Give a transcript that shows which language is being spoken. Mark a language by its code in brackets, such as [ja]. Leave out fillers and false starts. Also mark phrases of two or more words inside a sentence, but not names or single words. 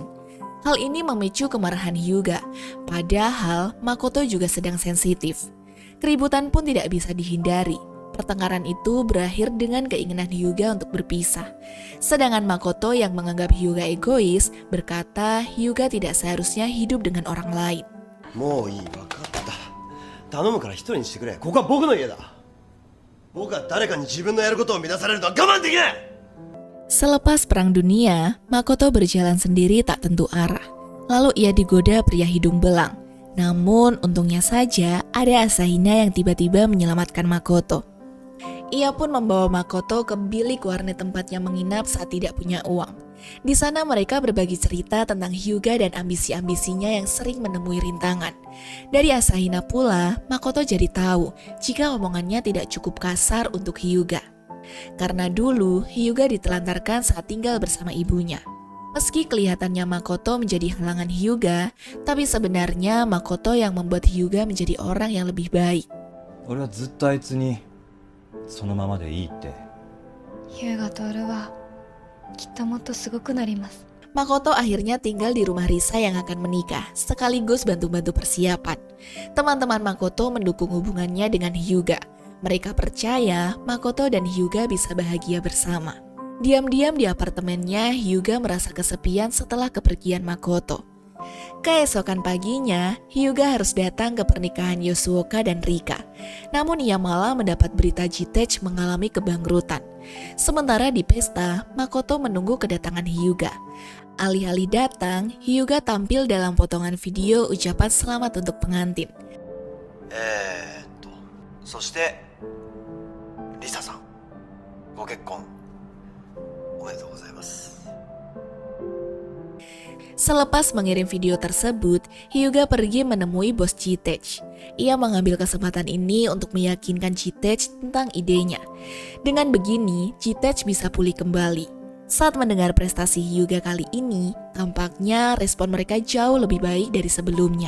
[id] Hal ini memicu kemarahan Hyuga, padahal Makoto juga sedang sensitif. Keributan pun tidak bisa dihindari. Pertengkaran itu berakhir dengan keinginan Hyuga untuk berpisah. Sedangkan Makoto yang menganggap Hyuga egois, berkata Hyuga tidak seharusnya hidup dengan orang lain. [ja] もういい、分かった。頼むから一人にしてくれ。ここは僕の家だ。僕は誰かに自分のやることを乱されるのは我慢できない。 [id] Selepas Perang Dunia, Makoto berjalan sendiri tak tentu arah. Lalu ia digoda pria hidung belang. Namun untungnya saja ada Asahina yang tiba-tiba menyelamatkan Makoto. Ia pun membawa Makoto ke bilik warnet tempatnya menginap saat tidak punya uang. Di sana mereka berbagi cerita tentang Hyuga dan ambisi-ambisinya yang sering menemui rintangan. Dari Asahina pula, Makoto jadi tahu jika omongannya tidak cukup kasar untuk Hyuga. Karena dulu Hyuga ditelantarkan saat tinggal bersama ibunya. Meski kelihatannya Makoto menjadi halangan Hyuga, tapi sebenarnya Makoto yang membuat Hyuga menjadi orang yang lebih baik. [ja] 俺はずっとあいつにそのままでいいって。ヒューガと俺はきっともっとすごくなります。 [id] Makoto akhirnya tinggal di rumah Risa yang akan menikah, sekaligus bantu-bantu persiapan. Teman-teman Makoto mendukung hubungannya dengan Hyuga. Mereka percaya Makoto dan Hyuga bisa bahagia bersama. Diam-diam di apartemennya, Hyuga merasa kesepian setelah kepergian Makoto. Keesokan paginya, Hyuga harus datang ke pernikahan Yosuoka dan Rika. Namun ia malah mendapat berita Jitech mengalami kebangkrutan. Sementara di pesta, Makoto menunggu kedatangan Hyuga. Alih-alih datang, Hyuga tampil dalam potongan video ucapan selamat untuk pengantin. [ja] そしてリサさん、ご結婚おめでとうございます。 [id] Selepas mengirim video tersebut, Hyuga pergi menemui bos Jitech. Ia mengambil kesempatan ini untuk meyakinkan Jitech tentang idenya. Dengan begini, Jitech bisa pulih kembali. Saat mendengar prestasi Hyuga kali ini, tampaknya respon mereka jauh lebih baik dari sebelumnya.